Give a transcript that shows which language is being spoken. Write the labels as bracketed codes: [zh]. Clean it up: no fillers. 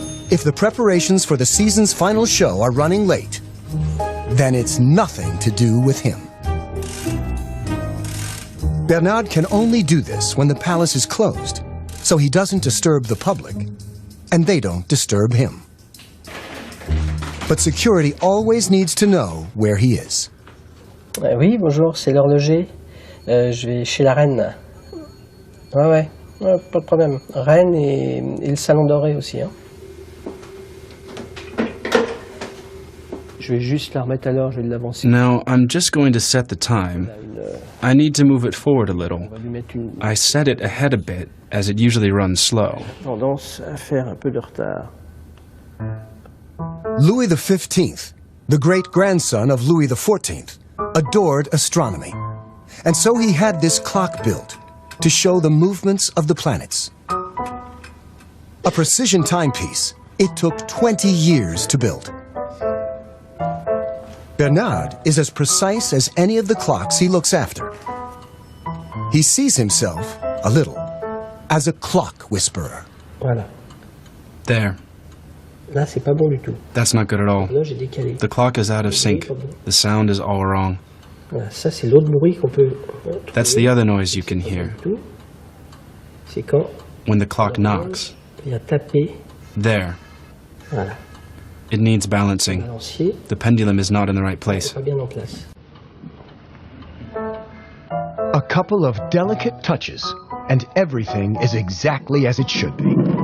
[en] If the preparations for the season's final show are running late, then it's nothing to do with him. Bernard can only do this when the palace is closed, so he doesn't disturb the public, and they don't disturb him. But security always needs to know where he is. [fr] Oui, bonjour, c'est l'horloger. Je vais chez la reine. Ouais, pas de problème. Reine et le salon doré aussi. Hein. Je vais juste la remettre à l'heure, je vais l'avancer. [en] Now, I'm just going to set the time. I need to move it forward a little. I set it ahead a bit, as it usually runs slow. [fr] Tendance à faire un peu de retard. [en] Louis XV, the great-grandson of Louis XIV, adored astronomy. And so he had this clock built to show the movements of the planets. A precision timepiece, it took 20 years to build. Bernard is as precise as any of the clocks he looks after. He sees himself, a little, as a clock whisperer. [fr] Voilà. [en] There. [fr] Là, c'est pas bon du tout. [en] That's not good at all. [fr] Là, j'ai décalé. [en] The clock is out of sync. The sound is all wrong. [fr] Voilà, ça, c'est l'autre bruit qu'on peut trouver. [en] That's the other noise you can hear. [fr] C'est quand [en] when the clock knocks. [fr] Il a tapé. [en] There. [fr] Voilà. [en] It needs balancing. The pendulum is not in the right place. [fr] Pas bien en place. [en] A couple of delicate touches, and everything is exactly as it should be.